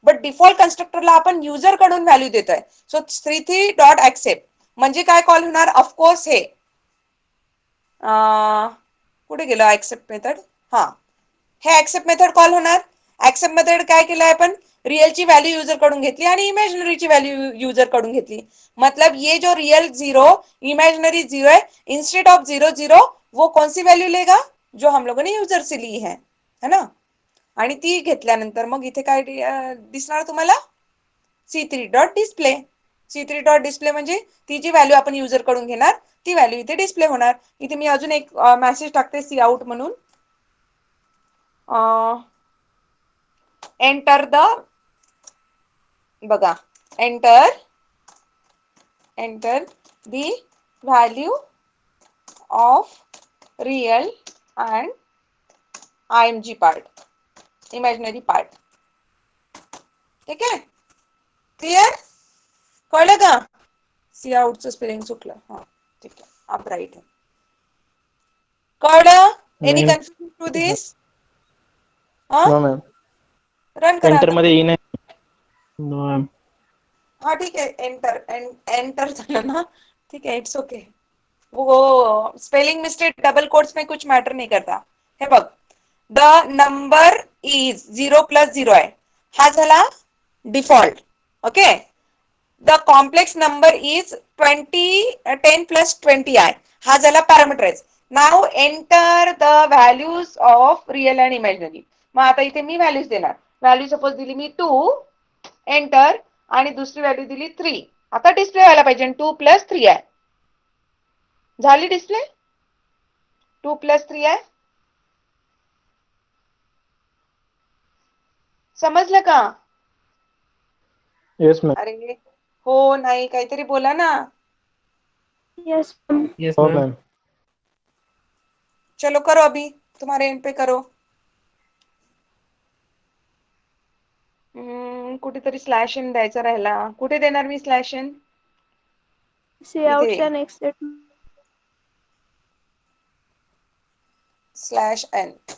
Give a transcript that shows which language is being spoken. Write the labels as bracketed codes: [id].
[mr] But default कन्स्ट्रक्टरला आपण user कडून value देतोय. सो C3 डॉट ऍक्सेप्ट म्हणजे काय कॉल होणार, ऑफकोर्स हे कुठे गेलं ऍक्सेप्ट मेथड. हा, हे ऍक्सेप्ट मेथड कॉल होणार. ऍक्सेप्ट मेथड काय केलं आपण, रियलची व्हॅल्यू युजर कडून घेतली आणि इमॅजिनरीची व्हॅल्यू युजर कडून घेतली. [hi] मतलब ये जो रियल 0 इमेजिनरी 0 है, इंस्टेड ऑफ 0 0 वो कौन सी वैल्यू लेगा, जो हम लोगों ने यूजर से ली है ना. [mr] आणि ती घेतल्यानंतर मग इथे काय दिसणार तुम्हाला, C3 dot display. C3 dot display म्हणजे ती जी व्हॅल्यू आपण युजर कडून घेणार ती व्हॅल्यू इथे डिस्प्ले होणार. इथे मी अजून एक मेसेज टाकते, सी आउट म्हणून. [en] Enter the, बघा, enter the value of real and IMG part, imaginary part. [mr] ठीक आहे, क्लिअर? कळलं का? सी आउटचं स्पेलिंग चुकलं. हा ठीक आहे, आप राईट आहे. कळलं? [en] Any confusion to this? Ma'am [mr] run करा [en] enter [mr] आता. मध्ये येईन. [en] No ma'am. [mr] हा ठीक आहे, एंटर झालं ना, [hi] ठीक है, [en] It's okay. [hi] वो स्पेलिंग मिस्टेक डबल कोट्स में कुछ मैटर नहीं करता. [mr] हे बघ, [en] the number is [mr] 0 + 0 आहे, हा झाला default. Okay, [en] the complex number is [mr] 10 + 20 आहे, हा झाला पॅरामीटराइज. [en] Now enter the values of real and imaginary. [mr] मग आता इथे मी व्हॅल्यूज देणार. व्हॅल्यू सपोज दिली मी 2, एंटर, आणि दुसरी व्हॅल्यू दिली 3. आता डिस्प्ले व्हायला पाहिजे, 2 + 3 आहे. झाली डिस्प्ले, 2 + 3 आहे. समजलं का? [en] Yes ma'am. [mr] अरे हो नाही, काहीतरी बोला ना. [en] Yes ma'am. Yes [mr] हो [en] ma'am. Ma'am. [hi] चलो करो, अभी तुम्हारे एंड पे करो. [mr] कुठेतरी स्लॅश इन द्यायचा राहिला. कुठे देणार मी स्लॅश इन? [en] See out [mr] इथे [en] and exit. [mr] Slash N.